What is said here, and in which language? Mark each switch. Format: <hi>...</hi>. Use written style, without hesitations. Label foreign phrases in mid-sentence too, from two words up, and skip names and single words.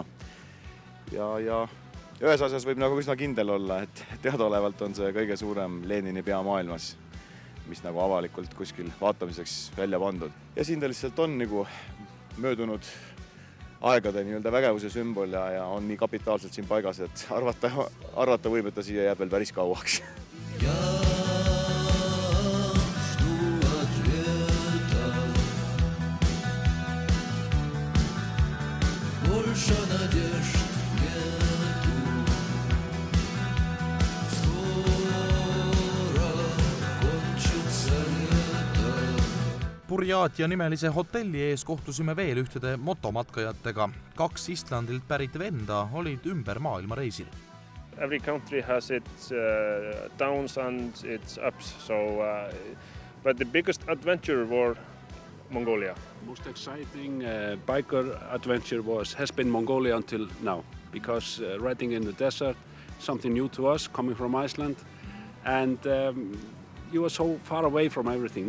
<et>Ja ühes asjas võib nagu üsna kindel olla, et teadaolevalt on see kõige suurem Lenini pea maailmas, mis nagu avalikult kuskil vaatamiseks välja pandud. Ja siin ta lihtsalt on nagu möödunud aegade nii-öelda vägevuse sümbol ja on nii kapitaalselt siin paigas, et arvata võib, et ta siia jääb veel päris kauaks.</et> <ru>Больше надежд.</ru> <et>Burjaatia nimelise hotelli ees kohtusime veel ühtede motomatkajatega. 2 Islandilt pärit venda olid ümber maailma reisil.</et> <en>Every country has its downs and its ups, but the biggest adventure was Mongolia. Most exciting biker adventure has been Mongolia until now, because riding in the desert, something new to us, coming from Iceland, and you are so far away from everything.</en>